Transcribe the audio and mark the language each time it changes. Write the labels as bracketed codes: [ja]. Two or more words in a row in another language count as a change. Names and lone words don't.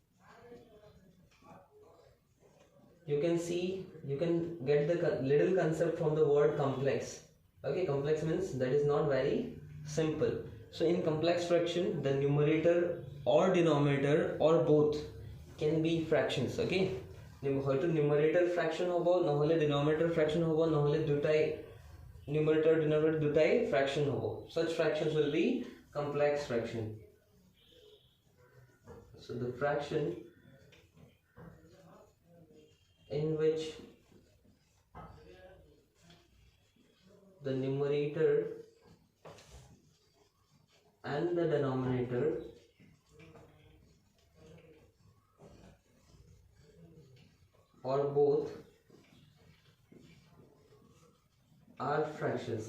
[en] You can see, you can get the little concept from the word complex. Okay, complex means that is not very simple. So in complex fraction, the numerator or denominator or both can be fractions. [as] Okay, হয়তো [en] numerator fraction [as] হবো, নহলে [en] denominator fraction [as] হবো, নহলে দুটাই [en] numerator denominator [as] দুটাই fraction হবো. [en] Such fractions will be complex fraction. So the fraction in which the numerator and the denominator or both are fractions.